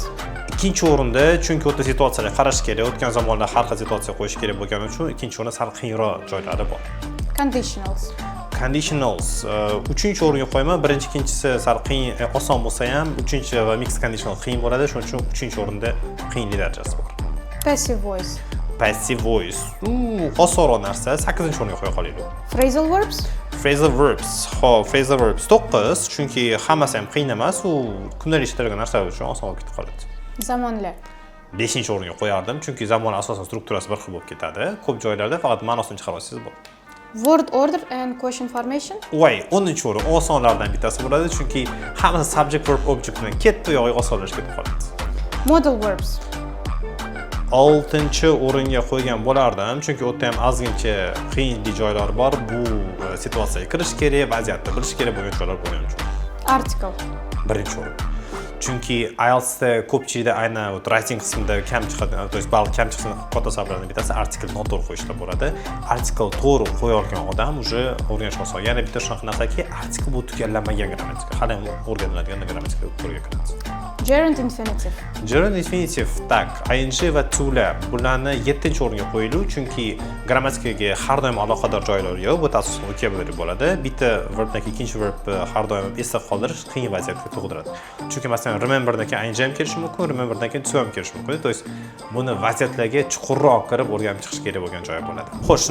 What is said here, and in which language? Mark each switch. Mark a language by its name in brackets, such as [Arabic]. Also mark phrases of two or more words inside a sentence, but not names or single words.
[Uzbek] 2-o'rinda, chunki o'ta situatsiyaga qarash kerak, o'tgan zamonda har xil situatsiya qo'yish kerak bo'lgani uchun 2-o'rinda sal qiyinroq joylari bor. [English] Conditionals. [Uzbek] Conditionals 3-o'ringa qo'yma, birinchi, ikkinchisi sal qiyin, oson bo'lsa ham, 3-chi va [English] mixed conditional [Uzbek] qiyin bo'ladi, shuning uchun 3-o'rinda qiyinlik darajasi bor. [English] Passive voice. Passive voice. [Uzbek] Osonroq narsa, 8-o'ringa qo'ya qolaylik. [English] Phrasal verbs. Phrasal verbs. [Uzbek] Xo'p, [English] phrasal verbs [Uzbek] 9, chunki hammasi ham qiyin emas, u kundalik ishlaydigan narsalar uchun oson bo'lib ketib qoladi. Zamonlar. 5-o'ringa qo'yardim, chunki zamon asosan strukturasi bir xil bo'lib ketadi. Ko'p joylarda faqat ma'nosini chiqarib olsangiz bo'ladi. [English] Word order and question formation. [Uzbek] Voy, 10-o'rin osonlardan bittasi bo'ladi, chunki hammasi [English] subject verb object [Uzbek] bilan ketdi, yog'iy osonlashib ketib qoladi. [English] Modal verbs. [Uzbek] 6-o'ringa qo'ygan bo'lardim, chunki u yerda ham ozgincha qiyinlik joylari bor. Bu situatsiyaga kirish kerak, vaziyatni bilish kerak bo'lgan joylar bo'lgani uchun. [English] Article. [Uzbek] 1-o'rin. Chunki IELTSda ko'pchilikda aynan writing qismida kam chiqadi, [Russian] то есть [Uzbek] ball kam chiqishini katta sabablardan bittasi article noto'g'ri qo'yishda bo'ladi. Article to'g'ri qo'ya olgan odam уже o'rganish oson. Yana bitta shunaqa narsaki, article bu tugallanmagan grammatika. Hali ham o'rganiladigan grammatika turga kiradi. [English] Gerund infinitive. Gerund infinitive, [Uzbek] tak, ing va to'lar. Bularni 7-o'ringa qo'yiladi, chunki grammatikaga har doim aloqador joylar yo'q. Bu asosan vocabulary bo'ladi. Bitta verbdan ikkinchi verb har doim esda qoldirish qiyin vaziyatga tug'diradi. Chunki masalan rememberdan keyin ing ham kelishi mumkin, rememberdan keyin to ham kelishi mumkin. [Russian] То есть [Uzbek] buni vaziyatlarga chuqurroq kirib o'rganib chiqish kerak bo'lgan joy bo'ladi.